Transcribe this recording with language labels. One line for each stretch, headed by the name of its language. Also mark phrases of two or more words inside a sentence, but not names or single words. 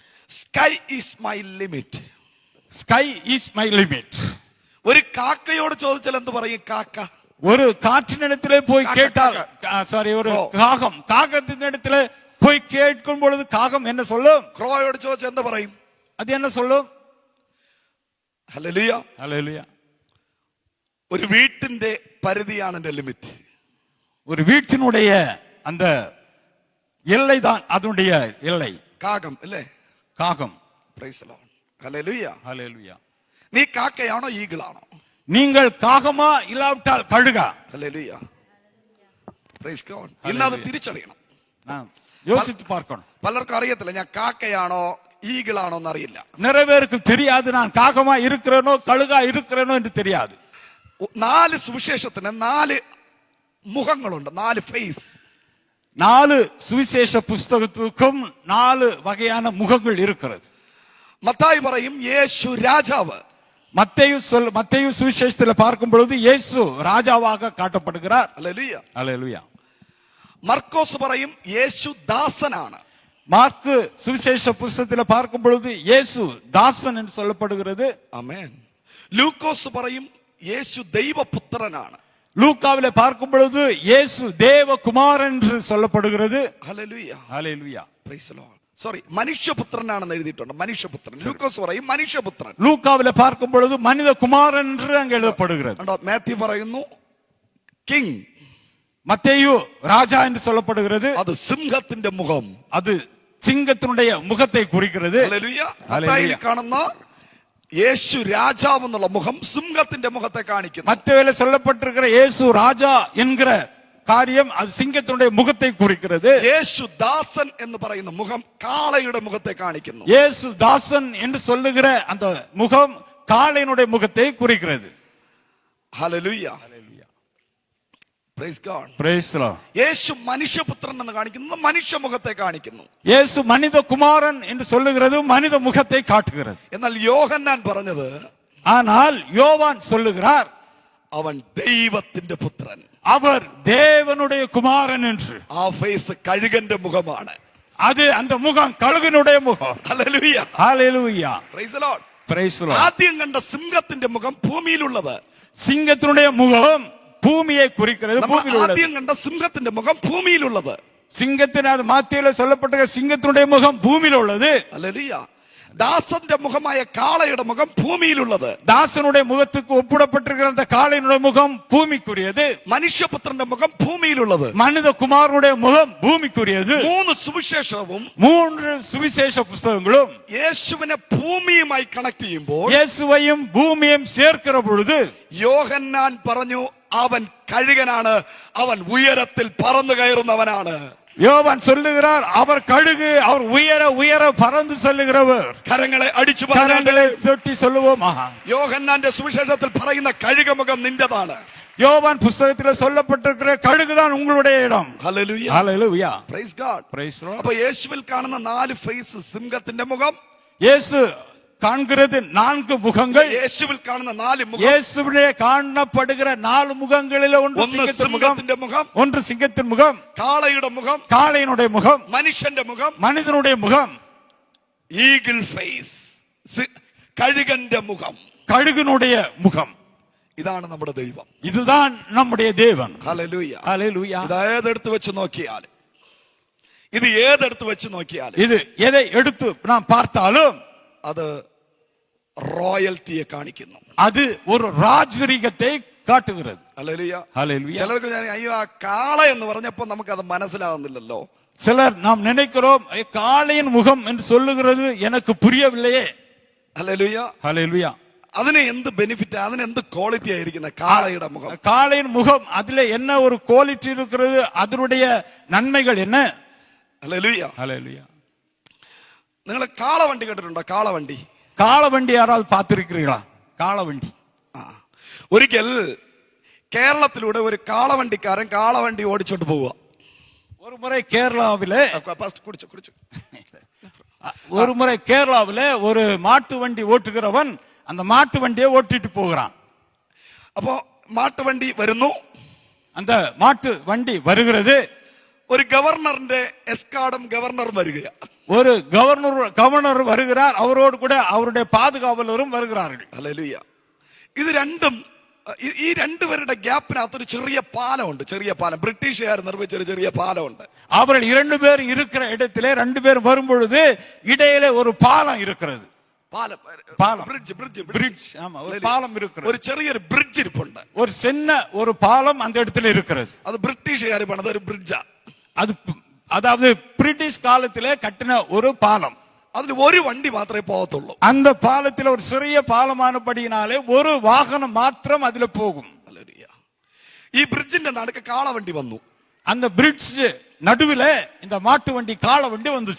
English: Sky is my limit. Sky is my limit.
Malayalam: ഒരു കാക്കയോട് ചോദിച്ചാൽ എന്ത് പറയും? കാക്ക. ഒരു കാറ്റിനിടത്തിലെ പോയി കേട്ടാൽ,
Tamil: சாரி, ஒரு காகம் காகத்தினிடத்திலே போய் கேட்கும் பொழுது காகம் என்ன சொல்லும்?
Malayalam: ക്രോയോട് ചോദിച്ചാൽ എന്ത് പറയും?
Tamil: அது என்ன சொல்லும்?
Malayalam: ഹല്ലേലൂയ, ഹല്ലേലൂയ. ഒരു വീട്ടിന്റെ പരിധിയാണ് എന്റെ ലിമിറ്റ്.
Tamil: ஒரு வீட்டினுடைய அந்த எல்லை தான் அதனுடைய எல்லை.
Malayalam: കാകം അല്ലേ?
Tamil: காகம்.
English: Praise the Lord. ഹല്ലേലൂയ,
Tamil: ஹல்லேலூய.
Malayalam: നീ കാക്കയാണോ ഈഗിളാണോ?
Tamil: நீங்கள் കാകமா இல்லாவிட்டால் கழுகா?
Malayalam: ഹല്ലേലൂയ,
English: Praise God.
Malayalam: ഇന്ന് അത് തിരിച്ചറിയണം,
Tamil: யோசித்து பார்க்கணும்.
Malayalam: പലർക്കും അറിയത്തില്ല ഞാൻ കാക്കയാണോ ഈഗിളാണോ എന്ന് അറിയില്ല.
Tamil: நிறைய பேருக்கு தெரியாது நான் காகமா இருக்கிறேனோ கழுகா இருக்கிறேனோ என்று தெரியாது.
Malayalam: 4 സുവിശേഷത്തിന് 4 മുഖങ്ങളുണ്ട്, 4 ഫേസ്.
Tamil: 4 சுவிசேஷ புஸ்தகத்துக்கும் 4 வகையான முகங்கள் இருக்கிறது.
Malayalam: மத்தாയി പറയും യേശു രാജാവ്.
Tamil: மத்தேயு சுவிசேஷத்தில் பார்க்கும் பொழுது இயேசு ராஜாவாக காட்டப்படுகிறார். ஹல்லேலூயா, ஹல்லேலூயா.
Malayalam: മർക്കോസ് പറയും യേശു ദാസനാണ്.
Tamil: மார்க்கு சுவிசேஷ புஸ்தகத்தில் பார்க்கும் பொழுது இயேசு தாசன் என்று சொல்லப்படுகிறது.
Malayalam: ஆமென். லூக்கோஸ் പറയും യേശു ദൈവപുത്രനാണ്.
Tamil: லூக்காவிலே பார்க்கும் பொழுது இயேசு தேவகுமாரன் என்று சொல்லப்படுகிறது.
Malayalam: ഹല്ലേലൂയ,
Tamil: ஹல்லேலூயா.
English: Praise the Lord.
Malayalam: സോറി, മനുഷ്യപുത്രനാണെന്ന് എഴുതിയിട്ടുണ്ട്. മനുഷ്യപുത്രൻ. ലൂക്കോസ് പറയും മനുഷ്യപുത്രൻ.
Tamil: லூக்காவிலே பார்க்கும் பொழுது மனித குமாரன் என்று அங்கே எழுதப்படுகிறது.
Malayalam: മാത്യു പറയുന്നു കിങ്.
Tamil: மத்தேயு ராஜா என்று சொல்லப்படுகிறது.
Malayalam: அது സിംഹത്തിന്റെ മുഖം,
Tamil: அது சிங்கத்தினுடைய முகத்தை குறிக்கிறது.
Malayalam: ഹല്ലേലൂയ. മത്തായിയിൽ കാണുന്ന യേശു രാജാവ് എന്നുള്ള മുഖം സിംഹത്തിന്റെ മുഖത്തെ കാണിക്കുന്നു.
Tamil: மத்தேயுவிலே சொல்லப்பட்டிருக்கிற இயேசு ராஜா என்கிற காரியம் அது சிங்கத்தினுடைய முகத்தை குறிக்கிறது.
Malayalam: യേശു ദാസൻ എന്ന് പറയുന്ന മുഖം കാളയുടെ മുഖത്തെ കാണിക്കുന്നു.
Tamil: இயேசு தாசன் என்று சொல்லுகிற அந்த முகம் காளையினுடைய முகத்தை குறிக்கிறது.
English: ഹല്ലേലൂയ, Praise God, Praise the Lord.
Malayalam: യേശു മനുഷ്യപുത്രൻ എന്ന് കാണിക്കുന്നത് മനുഷ്യ മുഖത്തെ കാണിക്കുന്നു.
Tamil: இயேசு மனித குமாரன் என்று சொல்லுகிறது மனித முகத்தை காட்டுகிறது.
Malayalam: എന്നാൽ യോഹന്നാൻ പറഞ്ഞത്,
Tamil: ஆனால் யோவான் சொல்லுகிறார்
Malayalam: അവൻ ദൈവത്തിന്റെ പുത്രൻ,
Tamil: அவர் தேவனுடைய குமாரன் என்று.
Malayalam: ആ ഫേസ് കഴുകന്റെ മുഖമാണ്.
Tamil: அது அந்த முகம் கழுகனுடைய முகம்.
Malayalam: ഹല്ലേലൂയ,
Tamil: ஹல்லேலூயா.
English: Praise the Lord. Praise the Lord.
Malayalam: ആദ്യം കണ്ട സിംഹത്തിന്റെ മുഖം ഭൂമിയിലുള്ളത്.
Tamil: சிங்கத்தினுடைய முகம் பூமியை குறிக்கிறது. பூமியில் உள்ளது.
Malayalam: ആദ്യം കണ്ട സിംഹത്തിന്റെ മുഖം ഭൂമിയിലുള്ളത്.
Tamil: சிங்கத்தின் அது மாத்தியில சொல்லப்பட்ட சிங்கத்தினுடைய முகம் பூமியில் உள்ளது.
Malayalam: ഹല്ലേലൂയ. ദാസന്റെ മുഖമായ കാളയുടെ മുഖം ഭൂമിയിലുള്ളത്.
Tamil: தாசனுடைய முகத்துக்கு ஒப்பிடப்பட்டிருக்கிற அந்த காளையினுடைய முகம் பூமிக்குரியது.
Malayalam: മനുഷ്യപുത്രന്റെ മുഖം ഭൂമിയിലുള്ളത്.
Tamil: மனித குமாரனுடைய முகம் பூமிக்குரியது.
Malayalam: 3 സുവിശേഷവും
Tamil: 3 சுவிசேஷ புஸ்தகங்களும்
Malayalam: യേശുവിനെ ഭൂമിയുമായി കണക്ട് ചെയ്യുമ്പോൾ
Tamil: இயேசுவையும் பூமியையும் சேர்க்கிற பொழுது
Malayalam: യോഹന്നാൻ പറഞ്ഞു അവൻ കഴുകനാണ്, അവൻ ഉയരത്തിൽ പറന്നു കയറുന്നവനാണ്.
Tamil: யோவான் சொல்லுகிறார் அவர் கழுகு, அவர் உயர உயர பறந்து செல்லுகிறவர்.
Malayalam: കരങ്ങളെ അടിച്ചു
Tamil: கரங்களை தொட்டி சொல்லுவோமா?
Malayalam: യോഹന്നാന്റെ സുവിശേഷത്തിൽ പറയുന്ന കഴുകമുഖം നിന്റേതാണ്.
Tamil: யோவான் புஸ்தகத்தில் சொல்லப்பட்டிருக்கிற கழுகுதான் உங்களுடைய இடம்.
Malayalam: ഹല്ലേലൂയ,
Tamil: ஹல்லேலூயா.
English: Praise God. Praise the Lord.
Malayalam: അപ്പോൾ യേശുവിൽ കാണുന്ന 4 ഫേസ് സിംഹത്തിന്റെ മുഖം,
Tamil: இயேசு காண்கிறது 4 முகங்கள்.
Malayalam: യേശുവിൽ കാണുന്ന 4 മുഖം,
Tamil: இயேசுவிலே காணப்படுகிற 4 முகங்களிலே ஒன்று
Malayalam: സിംഹത്തിന്റെ മുഖം,
Tamil: ஒன்று சிங்கத்தின் முகம்,
Malayalam: കാളയുടെ മുഖം,
Tamil: காளையினுடைய முகம்,
Malayalam: മനുഷ്യന്റെ മുഖം,
Tamil: மனிதனுடைய முகம்,
English: eagle face,
Malayalam: കഴുകന്റെ മുഖം,
Tamil: கழுகனுடைய முகம்.
Malayalam: ഇതാണ് നമ്മുടെ ദൈവം.
Tamil: இதுதான் நம்முடைய தேவன்.
Malayalam: ഹല്ലേലൂയ,
Tamil: ஹல்லேலூயா.
Malayalam: ഇത് ഏതെടുത്ത് വെച്ച് നോക്കിയാൽ, ഇത് ഏതെടുത്ത് വെച്ച് നോക്കിയാൽ,
Tamil: இது எதை எடுத்து நாம் பார்த்தாலும்
Malayalam: അത് റോയൽറ്റിയെ കാണിക്കുന്നു.
Tamil: அது ஒரு ராஜரீகத்தை காட்டுகிறது.
Malayalam: ഹല്ലേലൂയ,
Tamil: ஹல்லேலூயா.
Malayalam: ചിലർക്ക് അയ്യോ ആ കാള എന്ന് പറഞ്ഞപ്പോൾ നമുക്കത് മനസ്സിലാവുന്നില്ലല്ലോ.
Tamil: சிலர் நாம் நினைக்கிறோம் காளையின் முகம் என்று சொல்லுகிறது எனக்கு புரியவில்லையே.
Malayalam: ഹല്ലേലൂയ,
Tamil: ஹல்லேலூயா.
Malayalam: അതിന് എന്ത് ബെനിഫിറ്റ്, അതിന് എന്ത് ക്വാളിറ്റി ആയിരിക്കുന്ന കാളയുടെ മുഖം?
Tamil: காளையின் முகம் அதுல என்ன ஒரு குவாலிட்டி இருக்கிறது, அதனுடைய நன்மைகள் என்ன?
Malayalam: ഹല്ലേലൂയ,
Tamil: ஹல்லேலூயா.
Malayalam: നിങ്ങൾ കാളവണ്ടി കേട്ടിട്ടുണ്ടോ? കാളവണ്ടി,
Tamil: காளவண்டி யாராவது பார்த்திருக்கிறீங்களா? காளவண்டி.
Malayalam: ഒരിക്കൽ കേരളത്തിലൂടെ ഒരു കാളവണ്ടിക്കാരൻ കാളവണ്ടി ഓടിച്ചോണ്ട് പോവുക.
Tamil: ஒரு முறை கேரளாவிலே ஒரு முறை கேரளாவிலே ஒரு மாட்டு வண்டி ஓட்டுகிறவன் அந்த மாட்டு வண்டியை ஓட்டிட்டு போகிறான். அப்போ மாட்டு வண்டி വരുന്നു, அந்த மாட்டு வண்டி வருகிறது.
Malayalam: ഒരു ഗവർണറിന്റെ എസ്കാർഡും ഗവർണറും വരികയാ.
Tamil: ஒரு கவர்னர் வருகிறார், அவரோடு கூட அவருடைய பாதுகாவலரும் வருகிறார்கள்.
Malayalam: ഹല്ലേലൂയ. ഇത് രണ്ടും ഈ രണ്ടുപേരുടെ ഗ്യാപ്പിനകത്ത് ഒരു ചെറിയ പാലമുണ്ട്. ചെറിയ പാലം, ബ്രിട്ടീഷുകാർ നിർമ്മിച്ച ഒരു ചെറിയ പാലമുണ്ട്.
Tamil: அவர்கள் 2 பேர் இருக்கிற இடத்திலே 2 பேர் வரும் பொழுது இடையிலே ஒரு பாலம் இருக்கிறது. பாலம் பிரிட்ஜ். ஆமா, ஒரு பாலம் இருக்கிறது. ஒரு ചെറിയ பிரிட்ஜ் இருப்புണ്ട്. ஒரு சின்ன ஒரு பாலம் அந்த இடத்துல இருக்கிறது.
Malayalam: അത് ബ്രിട്ടീഷുകാർ പണിത ഒരു ബ്രിഡ്ജാ.
Tamil: அதாவது பிரிட்டிஷ் காலத்திலே கட்டின ஒரு பாலம்.
Malayalam: അതുല ഒരു വണ്ടി മാത്രമേ പോകത്തുള്ളൂ.
Tamil: அந்த பாலத்தில் ஒரு சிறிய பாலமானபடியினாலே ஒரு வாகனம் மாத்திரம் அதுல போகும்.
Malayalam: ഈ ബ്രിഡ്ജിന്റെ നടുക്ക് കാളവണ്ടി വന്നു.
Tamil: அந்த பிரிட்ஜ் நடுவுல இந்த மாட்டு வண்டி காளை வண்டி வந்துச்சு.